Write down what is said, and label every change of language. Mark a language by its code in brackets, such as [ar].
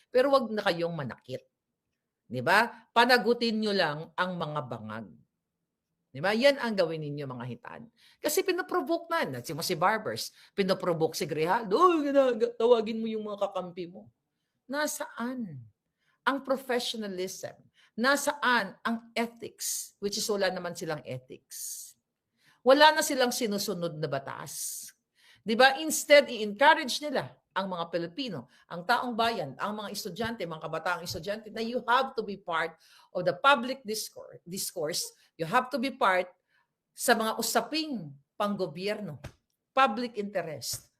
[tl] Pero wag na kayong manakit. Diba? Panagutin nyo lang ang mga bangag. Diba? Yan ang gawin ninyo mga hitan. Kasi pinoprovoke na. Si Barbers, pinoprovoke si Grijaldo. Tawagin mo yung mga kakampi mo. Nasaan ang professionalism? Nasaan ang ethics? Which is wala naman silang ethics. Wala na silang sinusunod na batas. Diba? Instead, i-encourage nila ang mga Pilipino, ang taong bayan, ang mga estudyante, mga kabataang estudyante, na [en] you have to be part of the public discourse. You have to be part [tl] sa mga usaping panggobyerno, [en] public interest.